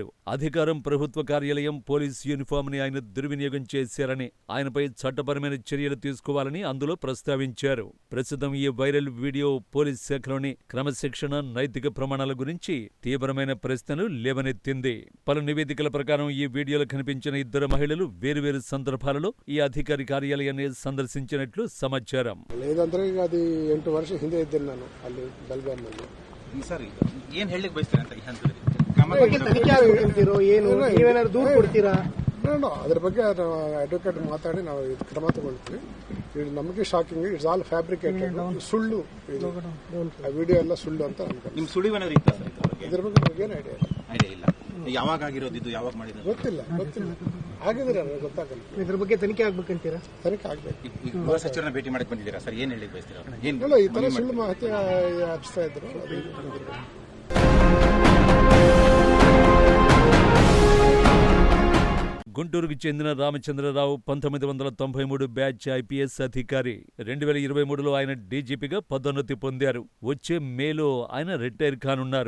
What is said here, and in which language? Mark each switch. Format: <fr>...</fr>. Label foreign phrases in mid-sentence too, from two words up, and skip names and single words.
<te>అధికారం, ప్రభుత్వ కార్యాలయం, పోలీస్ యూనిఫామ్ ని ఆయన దుర్వినియోగం చేశారని, ఆయనపై చట్టపరమైన చర్యలు తీసుకోవాలని అందులో ప్రస్తావించారు. ప్రస్తుతం ఈ వైరల్ వీడియో పోలీస్ శాఖలోని క్రమశిక్షణ, నైతిక ప్రమాణాల గురించి తీవ్రమైన ప్రశ్నలు లేవనెత్తింది. పలు నివేదికల ప్రకారం ఈ వీడియోలో కనిపించిన 2 మహిళలు వేరువేరు సందర్భాలలో ఈ అధికారి కార్యాలయాన్ని సందర్శించినట్లు సమాచారం.</te> <kn>ಅದು 8 ವರ್ಷ ಹಿಂದೆ ಇದ್ದೆ ನಾನು ಅಲ್ಲಿ ಬೆಳಗಾವಿಯಲ್ಲಿ. ಸರ್, ಏನ್ ಹೇಳಲಿಕ್ಕೆ ಬಯಸ್ತೀರಾ ಅಂತ ಈ ಹಂತದಲ್ಲಿ? ತನಿಖೆ ಆಗ್ಬೇಕಂತೀರೋ ಏನು? ನೀವೇನಾದ್ರು ದೂರು ಕೊಡ್ತೀರಾ? ಅದ್ರ ಬಗ್ಗೆ ಅಡ್ವೊಕೇಟ್ ಮಾತಾಡಿ ನಾವು ಕ್ರಮ ತಗೊಳ್ತೀವಿ. ಇದು ನಮಗೆ ಶಾಕಿಂಗ್.</kn> <en>it's all fabricated,</en> <kn>ಸುಳ್ಳು. ಆ ವಿಡಿಯೋ ಎಲ್ಲ ಸುಳ್ಳು ಅಂತ ಅನ್ಕೊಂಡು. ನಿಮ್ ಸುಳಿವೇನಾದ್ರು ಇತ್ತಾ ಸರ್ ಇದ್ರ ಬಗ್ಗೆ ನಮಗೇನು ಐಡಿಯಾ ಇಲ್ಲ. ಯಾವಾಗ ಆಗಿರೋದು ಇದು? ಯಾವಾಗ ಮಾಡಿದ್ರು? ಗೊತ್ತಿಲ್ಲ. ಆಗಿದ್ರೆ ಗೊತ್ತಾಗಲ್ಲ. ಇದ್ರ ಬಗ್ಗೆ ತನಿಖೆ ಆಗ್ಬೇಕಂತೀರಾ? ತನಿಖೆ ಆಗ್ಬೇಕು. ಈಗ ಗೃಹ ಸಚಿವರನ್ನ ಭೇಟಿ ಮಾಡಕ್ ಬಂದಿದ್ದೀರಾ ಸರ್? ಏನ್ ಹೇಳಿಕ್ ಬಯಸ್ತೀರಾ? ಇಲ್ಲ, ಈ ತರ ಸುಳ್ಳು ಮಾಹಿತಿ ಹಚ್ತಾ ಇದ್ರು.</kn> <te>గుంటూరుకు చెందిన రామచంద్రరావు 1993 బ్యాచ్ ఐపీఎస్ అధికారి. 2023లో ఆయన డీజీపీగా పదోన్నతి పొందారు. వచ్చే మేలో ఆయన రిటైర్ కానున్నారు.</te>